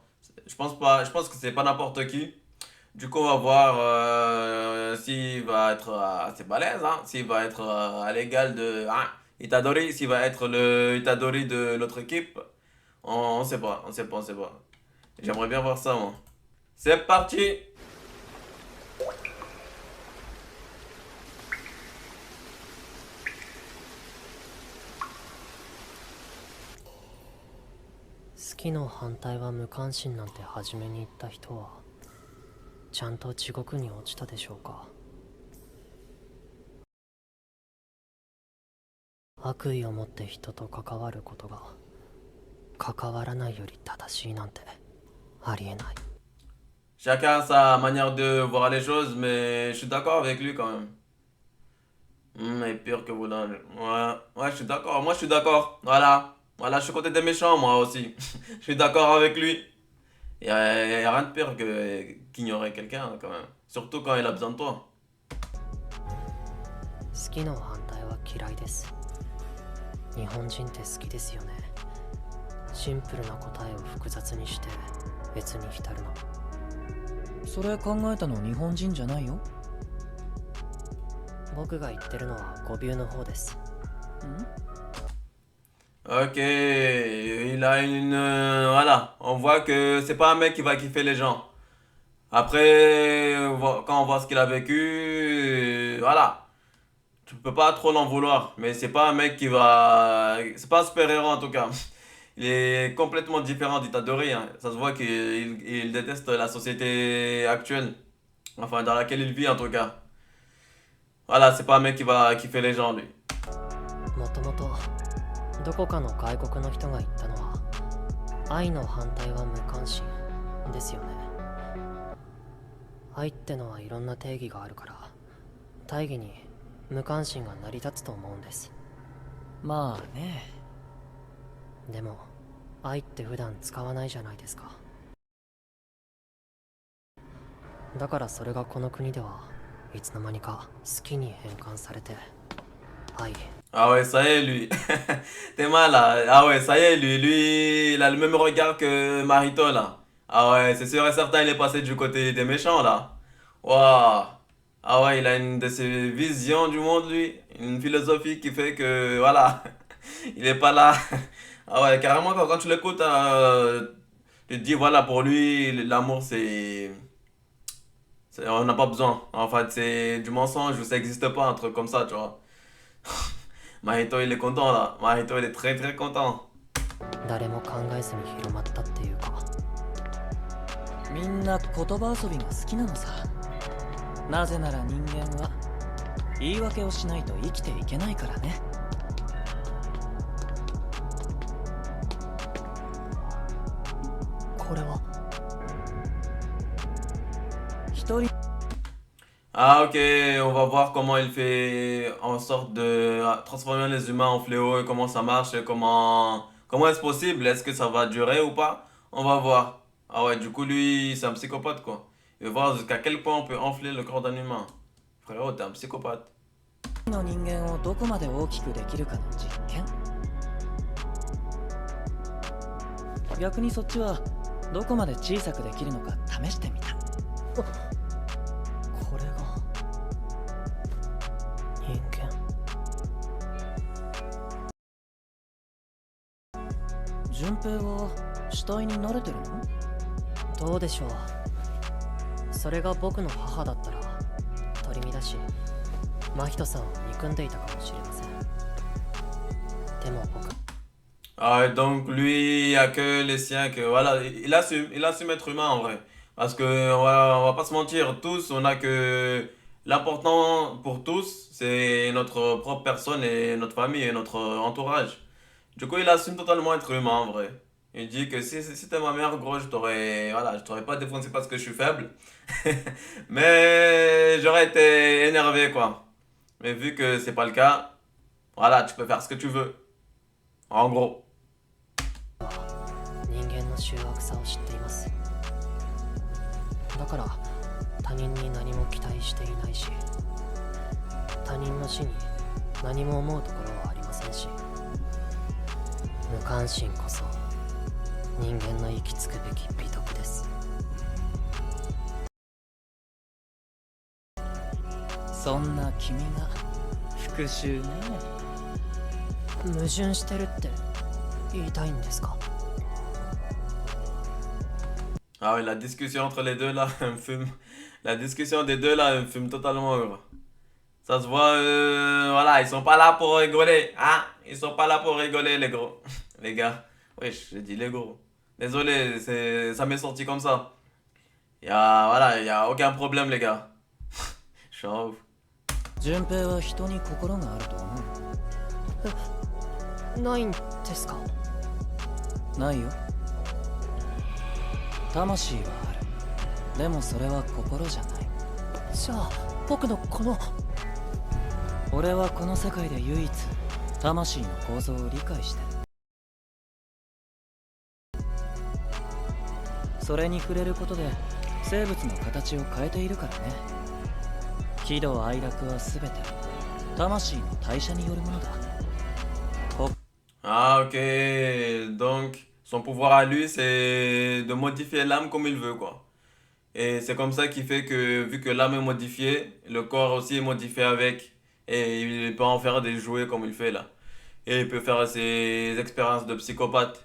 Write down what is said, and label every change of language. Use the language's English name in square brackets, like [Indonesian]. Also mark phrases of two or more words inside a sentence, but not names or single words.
[French] Je pense pas, je pense que c'est pas n'importe qui. Du coup, on va voir s'il va être assez balèze, hein, s'il va être à l'égal de Itadori, s'il va être le Itadori de l'autre équipe. On sait pas, on sait pas, on sait pas. J'aimerais bien voir ça, moi. C'est parti! [Japanese] 好きの反対は無関心なんて初めに言った人はちゃんと地獄に落ちたでしょうか。悪意を持って人と関わることが関わらないより正しいなんてありえない。 [French] Chacun a sa manière de voir les choses, mais je suis d'accord avec lui quand même. Et pire que vous dans Ouais, ouais, je suis d'accord. Moi, je suis d'accord. Voilà. Voilà, je suis côté des méchants, moi aussi. Je suis d'accord avec lui. Y a rien de pire qu'ignorer quelqu'un, quand même. Surtout quand il a besoin de toi. [Japanese] 好きの反対は嫌いです。日本人って好きですよね。シンプルな答えを複雑にして別に浸るの。それ考えたの日本人じゃないよ。僕が言ってるのは語尾の方です。 [French] Ok, il a une... voilà, on voit que c'est pas un mec qui va kiffer les gens. Après, quand on voit ce qu'il a vécu, voilà. Tu peux pas trop l'en vouloir, mais c'est pas un mec qui va... C'est pas un super-héros en tout cas. Il est complètement différent d'Itadori, hein. Ça se voit qu'il déteste la société actuelle. Enfin, dans laquelle il vit en tout cas. Voilà, c'est pas un mec qui va kiffer les gens, lui. [Japanese] もともとどこかの外国の人が言ったのは愛の反対は無関心ですよね。愛ってのはいろんな定義があるから大義に無関心が成り立つと思うんです。まあね。でも愛って普段使わないじゃないですか。だからそれがこの国ではいつの間にか好きに変換されて愛。 [French] Ah ouais, ça y est, lui. T'es mal là. Ah ouais, ça y est, lui, il a le même regard que Marito là. Ah ouais, c'est sûr et certain, il est passé du côté des méchants là. Waouh. Ah ouais, il a une de ses visions du monde, lui. Une philosophie qui fait que, voilà, il est pas là. Ah ouais, carrément, quand tu l'écoutes, tu te dis, voilà, pour lui, l'amour, on n'a pas besoin. En fait, c'est du mensonge ou ça n'existe pas, un truc comme ça, tu vois. Mahito, il est content là. Mahito, il est très très content. [Japanese] 誰も考えずに広まったっていうか。みんな言葉遊びが好きなのさ。なぜなら人間は言い訳をしないと生きていけないからね。これは一人 [French] Ah ok, on va voir comment il fait en sorte de transformer les humains en fléaux et comment ça marche et comment est-ce possible, est-ce que ça va durer ou pas? On va voir. Ah ouais, du coup lui c'est un psychopathe quoi. Il veut voir jusqu'à quel point on peut enfler le corps d'un humain. Frérot, t'es un psychopathe. [Japanese] の人間をどこまで大きくできるかの実験。逆にそっちはどこまで小さくできるのか試してみた。これが人間。順平は死体に慣れてるの？どうでしょう。それが僕の母だったら取り乱し真人さんを憎んでいたかもしれません。でも僕 [French] Ah ouais, donc lui, il y a que les siens que voilà, il assume être humain en vrai. Parce que on va pas se mentir, tous, on a que l'important pour tous, c'est notre propre personne et notre famille et notre entourage. Du coup, il assume totalement être humain en vrai. Il dit que si c'était ma mère, gros, je t'aurais pas défoncé parce que je suis faible. Mais j'aurais été énervé quoi. Mais vu que c'est pas le cas, voilà, tu peux faire ce que tu veux. En gros. [Japanese] 人間の醜悪さを知っています。だから他人に何も期待していないし、他人の死に何も思うところはありませんし、無関心こそ人間の行き着くべき美徳です。そんな君が復讐ね。矛盾してるって言いたいんですか？ [French] Ah ouais, la discussion entre les deux là, elle me fume. La discussion des deux là, elle me fume totalement. Gros. Ça se voit, voilà, ils sont pas là pour rigoler. Hein? Ils sont pas là pour rigoler, les gros. Les gars. Oui, j'ai dit les gros. Désolé, ça m'est sorti comme ça. Voilà, y a aucun problème, les gars. Je suis en ouf. [Japanese] 順平は人に心があると思ないんですか？う？ないよ。魂はある。でもそれは心じゃない。じゃあ僕のこの俺はこの世界で唯一魂の構造を理解してる。それに触れることで生物の形を変えているからね。喜怒哀楽は全て魂の代謝によるものだ。 [French] Ah ok, donc son pouvoir à lui c'est de modifier l'âme comme il veut quoi. Et c'est comme ça qu'il fait que vu que l'âme est modifiée, le corps aussi est modifié avec. Et il peut en faire des jouets comme il fait là. Et il peut faire ses expériences de psychopathe.